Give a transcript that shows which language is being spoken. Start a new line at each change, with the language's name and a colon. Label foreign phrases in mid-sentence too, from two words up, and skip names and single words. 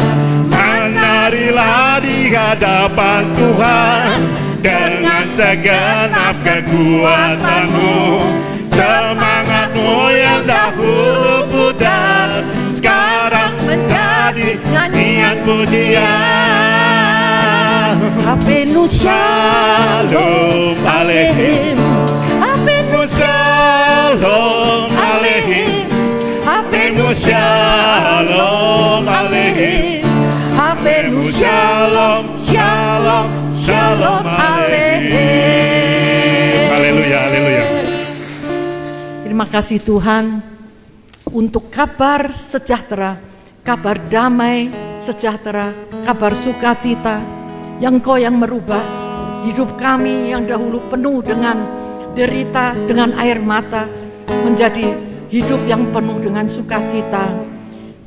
Indonesian: Menarilah di hadapan Tuhan dengan segenap kekuatanmu. Semangatmu yang dahulu pudar sekarang menjadi nyanyian pujian.
Hebrew: אבינו שלום עליכם, אבינו שלום עליכם, אבינו שלום עליכם, אבינו שלום, שלום, שלום עליכם.
Indonesian: Haleluya, haleluya. Terima kasih Tuhan untuk kabar sejahtera, kabar damai sejahtera, kabar sukacita yang Engkau yang merubah hidup kami yang dahulu penuh dengan derita, dengan air mata, menjadi hidup yang penuh dengan sukacita.